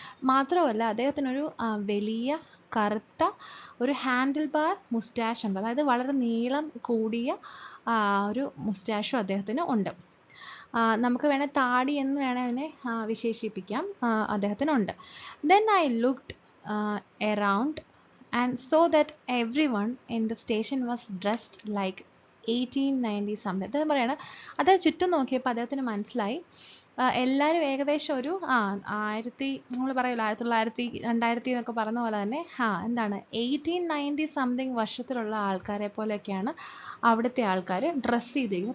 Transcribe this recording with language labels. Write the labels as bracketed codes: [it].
[ml] മാത്രമല്ല അദ്ദേഹത്തിനൊരു വലിയ കറുത്ത ഒരു ഹാൻഡിൽ ബാർ മുസ്റ്റാഷ് ഉണ്ട്, അതായത് വളരെ നീളം കൂടിയ ഒരു മുസ്റ്റാഷും അദ്ദേഹത്തിന് ഉണ്ട്. നമുക്ക് വേണേൽ താടി എന്ന് വേണേൽ അതിനെ വിശേഷിപ്പിക്കാം. അദ്ദേഹത്തിനുണ്ട്. [en] Then I looked around and saw that everyone in the station was dressed like 1890 something. [ml] അദ്ദേഹം പറയാണ്, അദ്ദേഹം ചുറ്റും നോക്കിയപ്പോൾ അദ്ദേഹത്തിന് മനസ്സിലായി എല്ലാവരും ഏകദേശം ഒരു നമ്മൾ പറയില്ല 1900 2000 എന്നൊക്കെ പറഞ്ഞ പോലെ തന്നെ എന്താണ് 1890 സംതിങ് വർഷത്തിലുള്ള ആൾക്കാരെ പോലെയൊക്കെയാണ് അവിടുത്തെ ആൾക്കാർ ഡ്രസ്സ് ചെയ്തിരിക്കുന്നത്.